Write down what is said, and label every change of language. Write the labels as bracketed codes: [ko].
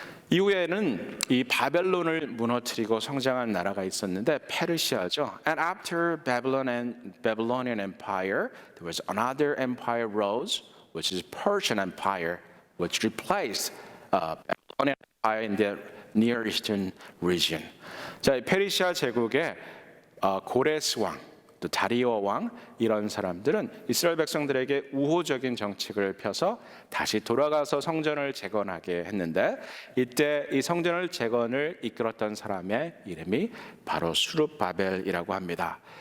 [ko] 이후에는 이 바벨론을 무너뜨리고 성장한 나라가 있었는데 페르시아죠. [en] And after Babylonian Empire, there was another empire rose, which is Persian Empire, which replaced Babylonian Empire in the Near Eastern region. [ko] 자, 페르시아 제국의 고레스 왕, 또 다리오 왕 이런 사람들은 이스라엘 백성들에게 우호적인 정책을 펴서 다시 돌아가서 성전을 재건하게 했는데 이때 이 성전을 재건을 이끌었던 사람의 이름이 바로 수룹바벨이라고 합니다.